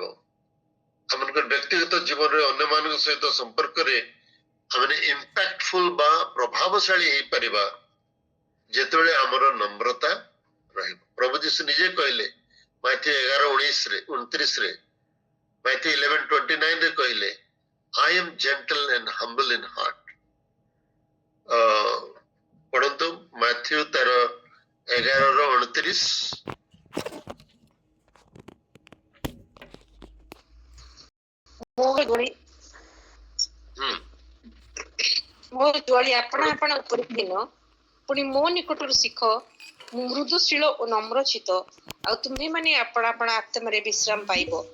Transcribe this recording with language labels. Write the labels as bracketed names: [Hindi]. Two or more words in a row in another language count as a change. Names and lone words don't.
[Odia] ଆମମାନଙ୍କର ବ୍ୟକ୍ତିଗତ ଜୀବନରେ ଅନ୍ୟମାନଙ୍କ ସହିତ ସମ୍ପର୍କରେ ଆମେ ଇମ୍ପାକ୍ଟଫୁଲ ବା ପ୍ରଭାବଶାଳୀ ହେଇପାରିବା ଯେତେବେଳେ ଆମର ନମ୍ରତା ରହିବ। ପ୍ରଭୁ ଯୀଶୁ ନିଜେ କହିଲେ ମାଥ୍ୟୁ 11:29 ମାଥ୍ୟୁ 11:29 କହିଲେ, [English] I am gentle and humble in heart. [Odia] ପଢନ୍ତୁ ମାଥ୍ୟୁ ତାର 11:29। ମୋ ଜ୍ୱାଳି ଆପଣ ଉପରେ ଦିନ, ପୁଣି ମୋ ନିକଟରୁ ଶିଖ, ମୁଁ ମୃଦୁଶୀଳ ଓ ନମ୍ରଚିତ, ଆଉ ତୁମେ ମାନେ ଆପଣ ଆତ୍ମାରେ ବିଶ୍ରାମ ପାଇବ।